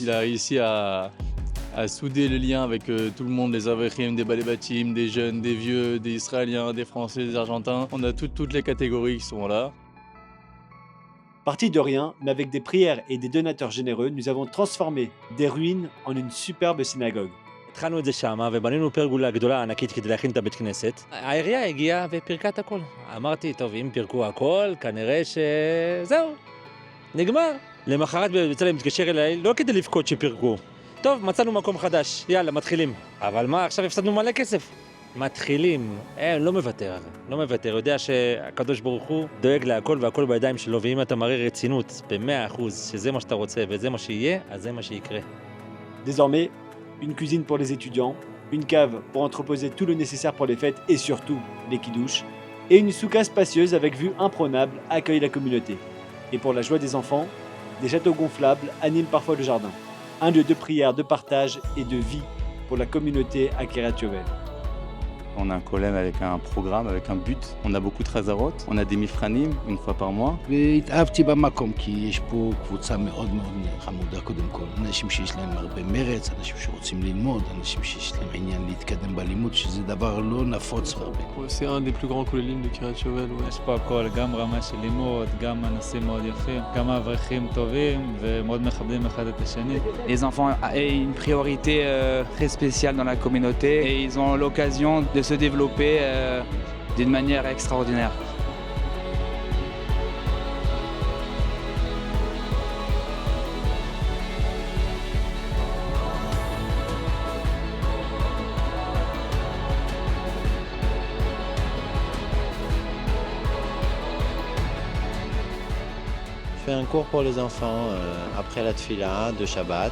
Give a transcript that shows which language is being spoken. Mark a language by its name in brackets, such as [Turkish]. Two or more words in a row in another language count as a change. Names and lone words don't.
[French] Il a réussi à souder le lien avec tout le monde, les Avrechim, des Balebatim, des jeunes, des vieux, des Israéliens, des Français, des Argentins. On a toutes les catégories qui sont là. Parti de rien, mais avec des prières et des donateurs généreux, nous avons transformé des ruines en une superbe synagogue. [Hebrew] התחלנו את זה שמה ובנינו פרגולה גדולה ענקית כדי להכין את הבית כנסת. העירייה הגיעה ופירקה את הכל. אמרתי, טוב, אם פירקו הכל, כנראה שזהו, נגמר. למחרת בצלם מתקשר אליי, לא כדי לבכות שפירקו. טוב, מצאנו מקום חדש, יאללה, מתחילים. אבל מה, עכשיו הפסדנו מלא כסף. מתחילים, לא מוותר, לא מוותר, יודע שהקדוש ברוך הוא דואג להכל והכל בידיים שלו, ואם אתה מראה רצינות ב100% שזה מה שאתה רוצה וזה מה שיהיה, אז זה מה שיקרה. [French] Désormais, une cuisine pour les étudiants, une cave pour entreposer tout le nécessaire pour les fêtes et surtout les kidouches, et une souka spacieuse avec vue imprenable accueille la communauté. Et pour la joie des enfants, des châteaux gonflables animent parfois le jardin. Un lieu de prière, de partage et de vie pour la communauté à Kiryat Yovel. On a un collège avec un programme, avec un but. On a beaucoup de חזרות, on a des מפרנים une fois par mois. [Hebrew] והתאהבתי במקום כי יש פה קבוצה מאוד מאוד חמודה קודם כל. אנשים שיש להם הרבה מרץ, אנשים שרוצים ללמוד, אנשים שיש להם עניין להתקדם בלימוד, שזה דבר לא נפוץ הרבה. [French] C'est un des plus grands כוללים de Kiryat Yovel. [Hebrew] יש פה הכל, גם רמה של לימוד, גם אנסים מאוד יפים, גם אברכים טובים ומאוד מכבדים אחד את השני. [French] Les enfants ont une priorité très spéciale dans la communauté et ils ont l'occasion de se développer d'une manière extraordinaire. Je fais un cours pour les enfants après la tfila de Shabbat.